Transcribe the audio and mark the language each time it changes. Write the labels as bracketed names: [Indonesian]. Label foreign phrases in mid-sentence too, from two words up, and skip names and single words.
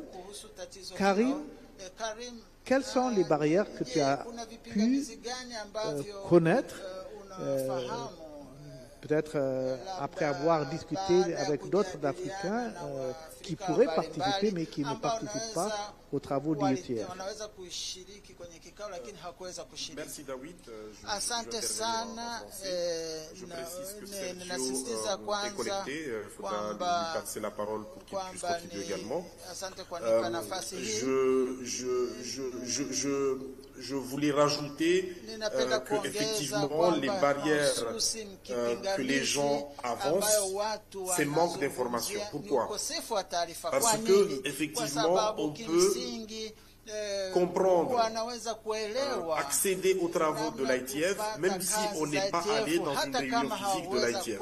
[French] Karim, quelles sont les barrières que tu as pu connaître, peut-être après avoir discuté avec d'autres Africains qui pourraient participer mais qui ne participent pas aux travaux du UTF? Merci David. [Swahili] Asante sana. Ninasisitiza kwanza kwamba [French] passer la parole pour qu'il puisse continuer également. [Swahili] Asante kwa nipa nafasi hii. [French] Je voulais rajouter que effectivement les barrières que les gens avancent, c'est manque d'information. Pourquoi? Parce que effectivement on peut comprendre, accéder aux travaux de l'ITF, même si on n'est pas allé dans une réunion physique de l'ITF.